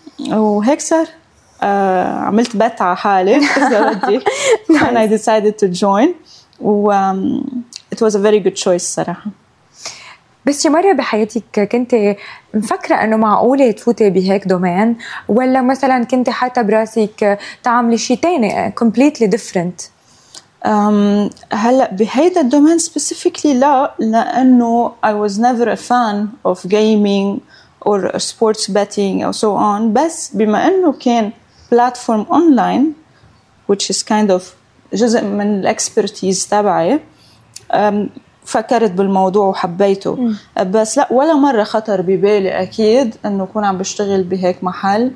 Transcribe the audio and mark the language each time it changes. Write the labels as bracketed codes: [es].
[ar] وهيك صار عملت بات على حالي [en] and I decided to join. It was a very good choice صراحة. [ar] بس شي مرة بحياتك كنت مفكرة انه معقولة تفوتي بهيك دومين، ولا مثلا كنت حتى براسك تعملي شي تاني [en] completely different؟ [ar] هلا بهيدا الدومين [en] specifically [ar] لا، لانه [en] I was never a fan of gaming or sports betting or so on. [ar] بس بما انه كان [en] platform online which is kind of [ar] جزء من الاكسبرتيز تبعي، فكرت بالموضوع وحبيته. بس لا، ولا مره خطر ببالي اكيد انه كون عم بشتغل بهيك محل.